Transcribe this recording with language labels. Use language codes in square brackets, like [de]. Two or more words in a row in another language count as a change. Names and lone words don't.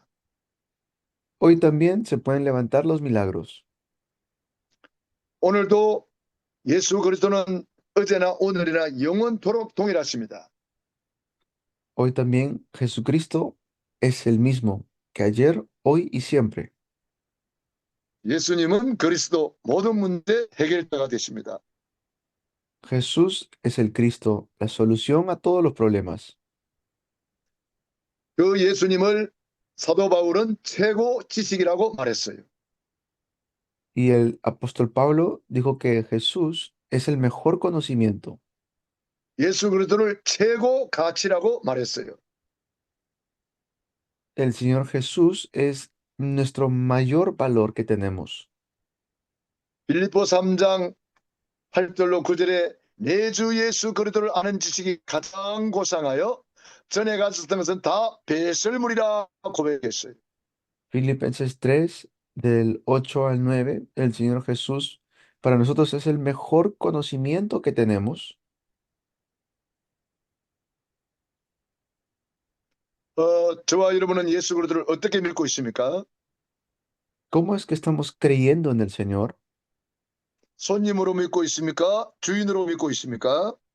[es] Hoy también se pueden levantar los milagros. [ko] 오늘도 예수 그리스도는 어제나 오늘이나 영원토록 동일하십니다. [es] Hoy también Jesucristo es el mismo que ayer, hoy y siempre. [ko] 예수님은 그리스도 모든 문제 해결자가 되십니다. [es] Jesús es el Cristo, la solución a todos los problemas. [ko] 그 예수님을 사도 바울은 최고 지식이라고 말했어요. [es] Y el apóstol Pablo dijo que Jesús es el mejor conocimiento. [ko] 예수 그리스도를 최고 가치라고 말했어요. [es] El Señor Jesús es nuestro mayor valor que tenemos. [ko] 빌립보 3장 8절로 9절에 내 주 예수 그리스도를 아는 지식이 가장 고상하여 전에 가졌던 것은 다 배설물이라 고백했어요. [es] Filipenses 3, del 8 al 9, el Señor Jesús para nosotros es el mejor conocimiento que tenemos. [ko] 저와 여러분은 예수 그리스도를 어떻게 믿고 있습니까? [es] ¿Cómo es que estamos creyendo en el Señor? [ko] 손님으로 믿고 있습니까? 주인으로 믿고 있습니까?